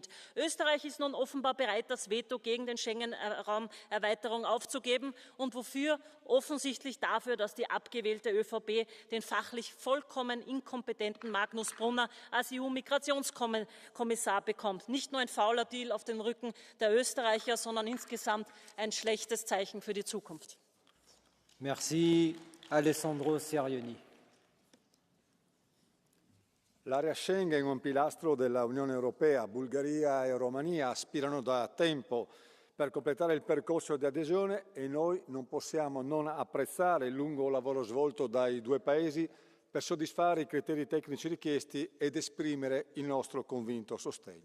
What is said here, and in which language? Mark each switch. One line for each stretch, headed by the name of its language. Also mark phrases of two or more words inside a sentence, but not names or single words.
German: Österreich ist nun offenbar bereit, das Veto gegen den Schengen-Raum-Erweiterung aufzugeben und wofür? Offensichtlich dafür, dass die abgewählte ÖVP den fachlich vollkommen inkompetenten Magnus Brunner als EU-Migrationskommissar bekommt. Nicht nur ein fauler Deal auf den Rücken der Österreicher, sondern insgesamt ein schlechtes Zeichen für die Zukunft.
Italian: Merci, Alessandro Serioni. L'area Schengen è un pilastro della Unione Europea. Bulgaria e Romania aspirano da tempo per completare il percorso di adesione e noi non possiamo non apprezzare il lungo lavoro svolto dai due paesi per soddisfare i criteri tecnici richiesti ed esprimere il nostro convinto sostegno.